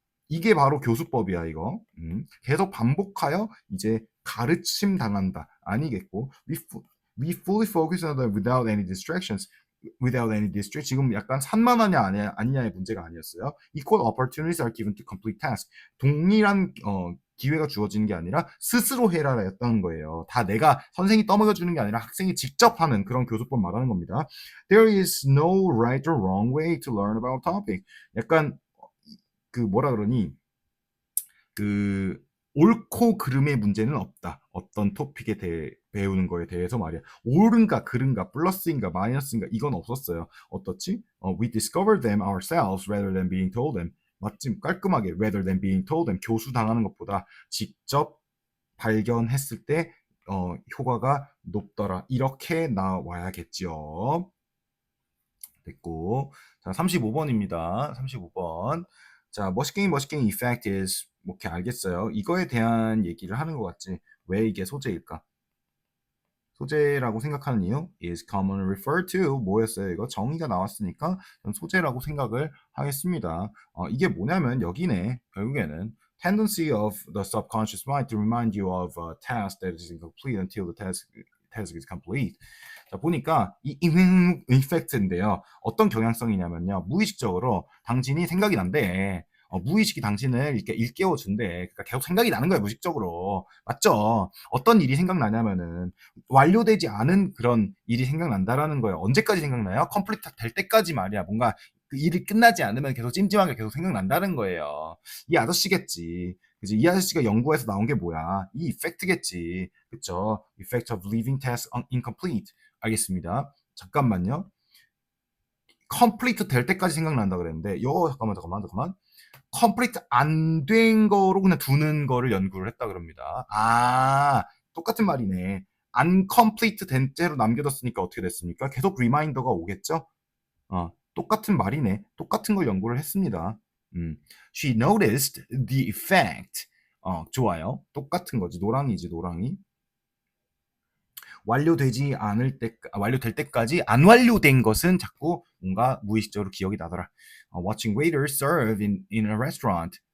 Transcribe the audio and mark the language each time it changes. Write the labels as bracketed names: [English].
[Korean] 이게 바로 교수법이야 이거. 계속 반복하여 이제 가르침 당한다. [English] 아니겠고 we fully focus on them without any distractions. without any distract. [Korean] 지금 약간 산만하냐 아니냐의 문제가 아니었어요. [English] Equal opportunities are given to complete task. [Korean] 동일한 기회가 주어지는 게 아니라 스스로 해라였다는 거예요. 다 내가 선생이 떠먹여 주는 게 아니라 학생이 직접 하는 그런 교수법 말하는 겁니다. [English] There is no right or wrong way to learn about a topic. [Korean] 약간 그 뭐라 그러니 그 옳고 그름의 문제는 없다. 어떤 토픽에 대해 배우는 거에 대해서 말이야. 옳은가 그른가 플러스인가 마이너스인가 이건 없었어요. 어떻지? [English] We discovered them ourselves rather than being told them. [Korean] 맞지? [English] 깔끔하게 rather than being told them. [Korean] 교수 당하는 것보다 직접 발견했을 때 효과가 높더라. 이렇게 나와야겠죠. 됐고. 자, 35번입니다. 35번. 자, 머시갱이 effect is 뭐 이렇게 알겠어요. 이거에 대한 얘기를 하는 것 같지. 왜 이게 소재일까? 소재라고 생각하는 이유 [English] is commonly referred to [Korean] 뭐였어요? 이거 정의가 나왔으니까 전 소재라고 생각을 하겠습니다. 이게 뭐냐면 여기네. [English] 결국에는 tendency of the subconscious mind to remind you of a task that is incomplete until the task is complete. [Korean] 자, 보니까 이 이펙트인데요. 어떤 경향성이냐면요. 무의식적으로 당신이 생각이 난대. 무의식이 당신을 이렇게 일깨워 준대. 그러니까 계속 생각이 나는 거야, 무의식적으로. 맞죠? 어떤 일이 생각나냐면은 완료되지 않은 그런 일이 생각난다라는 거예요. 언제까지 생각나요? 컴플리트 될 때까지 말이야. 뭔가 그 일이 끝나지 않으면 계속 찜찜하게 계속 생각난다는 거예요. 이 아저씨겠지. 그지? 이 아저씨가 연구해서 나온 게 뭐야? 이 이펙트겠지. 그쵸? [English] Effect of leaving task incomplete. [Korean] 알겠습니다. 잠깐만요. 컴플리트 될 때까지 생각난다 그랬는데, 잠깐만. 컴플리트 안 된 거로 그냥 두는 거를 연구를 했다 그럽니다. 똑같은 말이네. 안 컴플리트 된 채로 남겨뒀으니까 어떻게 됐습니까? 계속 리마인더가 오겠죠? 똑같은 말이네. 똑같은 걸 연구를 했습니다. [English] She noticed the effect. [Korean] 좋아요. 똑같은 거지. 노랑이지, 노랑이. 완료될 때까지 안 완료된 것은 자꾸 뭔가 무의식적으로 기억이 나더라. [English] Watching waiters serve in a restaurant.